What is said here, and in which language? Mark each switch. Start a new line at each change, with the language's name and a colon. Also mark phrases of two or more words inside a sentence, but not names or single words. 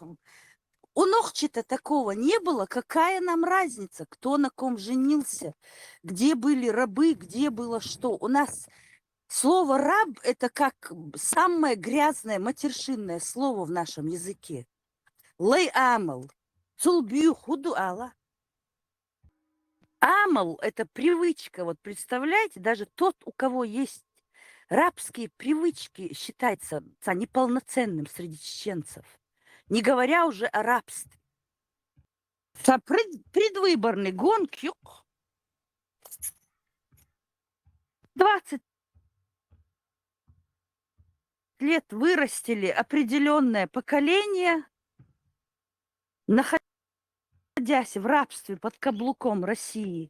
Russian: У Нохчи-то такого не было. Какая нам разница, кто на ком женился, где были рабы, где было что. У нас слово «раб» – это как самое грязное матершинное слово в нашем языке.
Chechen: Лей амал, цулбью худу ала. Амал –
Russian: это привычка. Вот представляете, даже тот, у кого есть рабские привычки, считается неполноценным среди чеченцев. Не говоря уже о рабстве. Предвыборный гонки. 20 лет вырастили определенное поколение, находясь в рабстве под каблуком России.